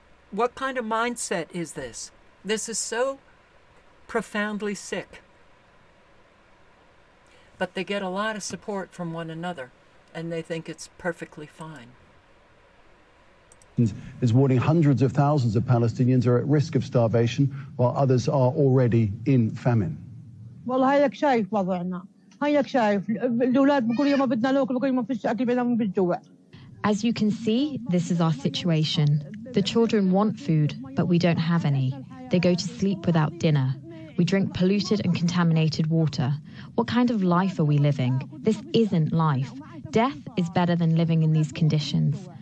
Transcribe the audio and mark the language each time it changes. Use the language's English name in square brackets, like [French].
[English] What kind of mindset is this? This is so profoundly sick. But they get a lot of support from one another, and they think it's perfectly fine. Is warning hundreds of thousands of Palestinians are at risk of starvation, while others are already in famine. [Arabic] والله هيك شايف وضعنا هيك شايف الأولاد بكل يوم بدنا ناكل بكل يوم فيش أكل بينهم بالجوع. [English] As you can see, this is our situation. The children want food, but we don't have any. They go to sleep without dinner. We drink polluted and contaminated water. What kind of life are we living? This isn't life. Death is better than living in these conditions.